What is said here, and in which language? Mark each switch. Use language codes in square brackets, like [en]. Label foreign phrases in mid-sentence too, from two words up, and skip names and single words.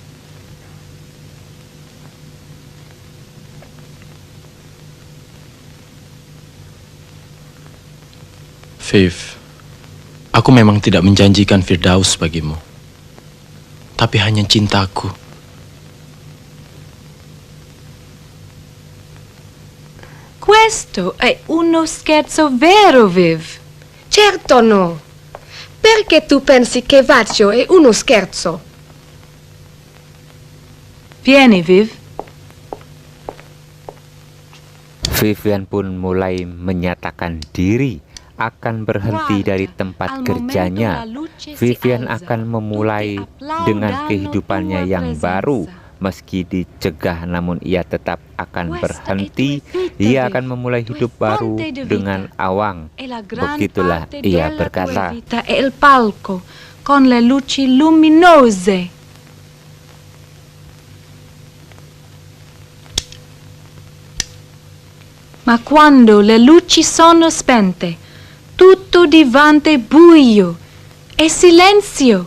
[id] Viv, aku memang tidak menjanjikan Firdaus bagimu, tapi hanya cintaku. [it] Questo è uno scherzo vero, Viv. Certo no. Perché tu pensi che Vaccio è uno scherzo? Vieni, Viv. [id] Vivian pun mulai menyatakan diri akan berhenti dari tempat kerjanya. Vivian akan memulai dengan kehidupannya yang baru. Meski dicegah, namun ia tetap akan berhenti. Ia akan memulai hidup baru dengan Awang. Begitulah ia berkata. [it] È il palco con le luci luminose. Ma quando le luci sono spente, tutto diventa buio e silenzio.